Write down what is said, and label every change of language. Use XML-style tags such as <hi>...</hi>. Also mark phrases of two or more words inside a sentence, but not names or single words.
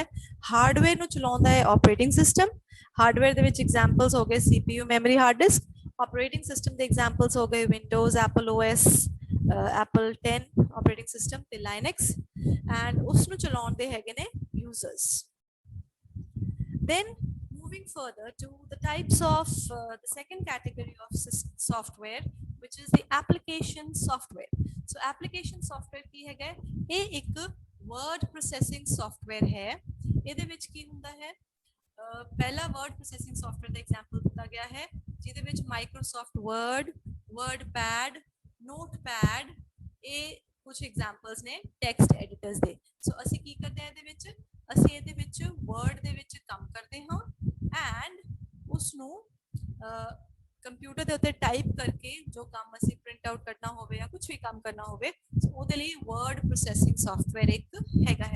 <pa>ਹਾਰਡਵੇਅਰ ਨੂੰ ਚਲਾਉਂਦਾ ਹੈ</pa> <en>operating system.</en> <pa>ਹਾਰਡਵੇਅਰ ਦੇ ਵਿੱਚ ਐਗਜ਼ਾਮਪਲਸ ਹੋ ਗਏ CPU, ਮੈਮਰੀ,</pa> <en>hard disk. operating system</en> <pa>ਦੇ ਐਗਜ਼ਾਮਪਲਸ ਹੋ ਗਏ ਵਿੰਡੋਜ਼, ਐਪਲ OS, ਐਪਲ 10</pa> <en>operating system</en> <pa>ਤੇ ਲਾਈਨੈਕਸ, ਐਂਡ ਉਸ ਨੂੰ ਚਲਾਉਂਦੇ ਹੈਗੇ ਨੇ ਯੂਜ਼ਰਸ।</pa> <en>Then moving further to the types of the second category of software, which is the application software. So application software</en> <pa>ਕੀ ਹੈਗਾ? ਇਹ ਇੱਕ</pa> <en>word processing software</en> <pa>ਹੈ। ਇਹਦੇ ਵਿੱਚ ਕੀ ਹੁੰਦਾ ਹੈ? ਪਹਿਲਾ</pa> <en>word processing software</en> <pa>ਦਾ example ਦਿੱਤਾ ਗਿਆ ਹੈ, ਜਿਹਦੇ ਵਿੱਚ Microsoft Word, WordPad, Notepad, ਇਹ ਕੁਝ ਐਗਜ਼ਾਮਪਲਸ ਨੇ</pa> <en>text editors</en> <pa>ਦੇ। ਸੋ ਅਸੀਂ ਕੀ ਕਰਦੇ ਹਾਂ ਇਹਦੇ ਵਿੱਚ? ਅਸੀਂ ਇਹਦੇ ਵਿੱਚ ਵਰਡ ਦੇ ਵਿੱਚ ਕੰਮ ਕਰਦੇ ਹਾਂ ਐਂਡ ਉਸ ਨੂੰ ਕੰਪਿਊਟਰ ਦੇ ਉੱਤੇ ਟਾਈਪ ਕਰਕੇ ਜੋ ਕੰਮ ਅਸੀਂ</pa> <en>print out</en> <pa>ਕਰਨਾ ਹੋਵੇ ਜਾਂ ਕੁਝ ਵੀ ਕੰਮ ਕਰਨਾ ਹੋਵੇ, ਉਹਦੇ ਲਈ</pa> <en>word processing software</en> <pa>ਇੱਕ ਹੈਗਾ ਹੈ।</pa>